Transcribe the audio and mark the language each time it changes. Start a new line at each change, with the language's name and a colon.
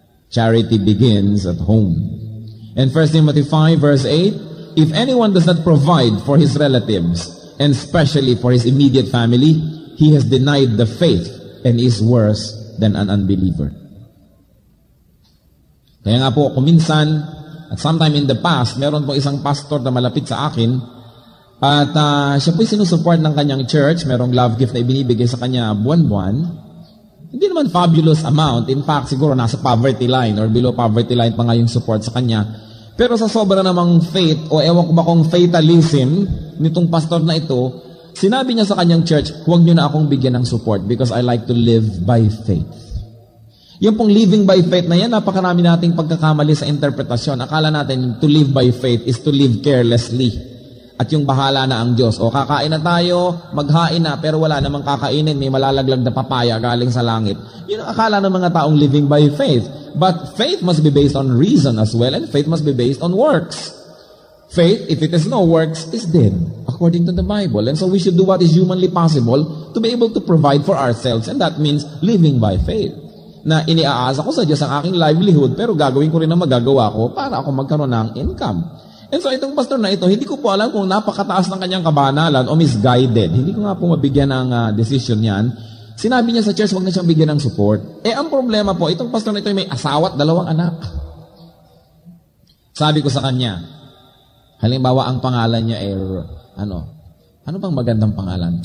English: Charity begins at home. And 1 Timothy 5 verse 8, if anyone does not provide for his relatives, and especially for his immediate family, he has denied the faith and is worse than an unbeliever.
Filipino: Kaya nga po, kuminsan, at
English: sometime in the past,
Filipino: meron po isang pastor na malapit sa akin, at siya po'y sinusupport ng kanyang church, merong love gift na ibinibigay sa kanya buwan-buwan, Hindi naman fabulous amount.
English: In fact,
Filipino: siguro nasa
English: poverty line or below poverty line
Filipino: pa nga yung support sa kanya. Pero sa sobra namang faith, o ewan ko ba kung fatalism nitong pastor na ito, sinabi niya sa kanyang church, huwag niyo na akong bigyan ng support
English: because I like to live by faith.
Filipino: Yung pong living by faith na yan, napakarami nating pagkakamali sa interpretasyon. Akala natin
English: to live by faith is to live carelessly.
Filipino: At yung bahala na ang Diyos. O kakain na tayo, maghain na, pero wala namang kakainin, may malalaglag na papaya galing sa langit. Yun ang akala ng mga taong
English: living by faith. But faith must be based on reason as well, and faith must be based on works. Faith, if it has no works, is dead, according to the Bible. And so we should do what is humanly possible to be able to provide for ourselves, and that means living by faith.
Filipino: Na iniaasa ko sa Diyos ang aking livelihood, pero gagawin ko rin ang magagawa ko para ako magkaroon ng income.
English: And so
Filipino: itong pastor na ito, hindi ko po alam kung napakataas ng kanyang kabanalan o misguided. Hindi ko nga po mabigyan ng decision yan. Sinabi niya sa church, huwag na siyang bigyan ng support. Ang problema po, itong pastor na ito may asawa at 2 anak. Sabi ko sa kanya, halimbawa ang pangalan niya ay, ano bang magandang pangalan?